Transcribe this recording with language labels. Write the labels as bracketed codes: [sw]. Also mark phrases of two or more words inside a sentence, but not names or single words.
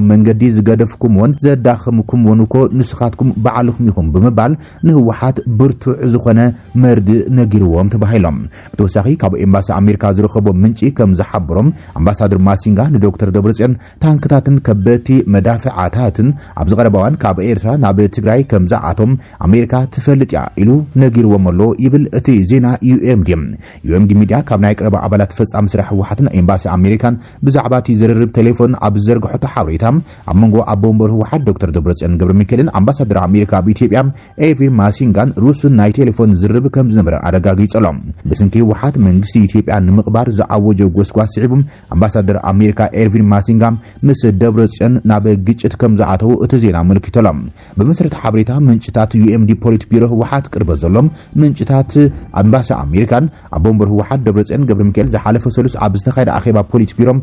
[ti] መንገዲ ዝገደፍኩምዎን ዘዳኸምኩምዎን እኮ ንስኻትኩም በዓልኩም ይኹም ብምባል ንህወሓት ብርቱዕ ዝኾነ መርዲ ነጊርዎም ተባሂሎም ብተወሳኺ ካብ ኤምባሲ አሜሪካ ዝረኸቦ ምንጪ ከም ዝሓበሮም አምባሳደር ማሲንጋ ንዶክተር ደብረጽዮን ታንክታትን ከበቲ መዳፍዓታትን ኣብ ዝቀረበዋን ካብ ኤርትራ ናብ ትግራይ ከም ዝኣቶም አሜሪካ ትፈልጥያ ኢሉ ነጊርዎም ኣሎ ይብል እቲ ዜና UMD ሚድያ ካብ ናይ ቀረባ ኣባላት ፈጻሚ ስራሕ ህወሓትን ኤምባሲ አሜሪካን ብዛዕባ እቲ ዝርርብ ቴሌፎን ኣብ ዘርግሖ ሓበሬታ ኣብ መንጎ ኣቦምበር ህወሓት ዶክተር ደብረጽዮን ገብረ ሚካኤልን አምባሳደር አሜሪካ በኢትዮጵያ ኤርቪን ማሲንጋን ሩስን ናይ ቴሌፎን ዝርብ ከም ዝነበረ ኣረጋጊጸሎም ብስንኪ ህወሓት መንግስቲ ኢትዮጵያ ንምቕባር ዝዓወጀ ጎስጓስ ስዒቡም አምባሳደር አሜሪካ ኤርቪን ማሲንጋ ምስ ደብረጽዮን ናብ ግጭት ከም ዝኣተው እቲ ዜና መልክተሎም በመሰረት ሓበሬታ ምንጭታት UMD ፖሊት ቢሮ ህወሓት ቅርበ ዘሎም ምንጭታት አምባሲ አሜሪካን ኣቦምበር ህወሓት ደብረጽዮን ገብረ ሚካኤል ዝሓለፈ ሰሉስ ኣብ ዝተኻየደ ኣኼባ ፖሊት ቢሮም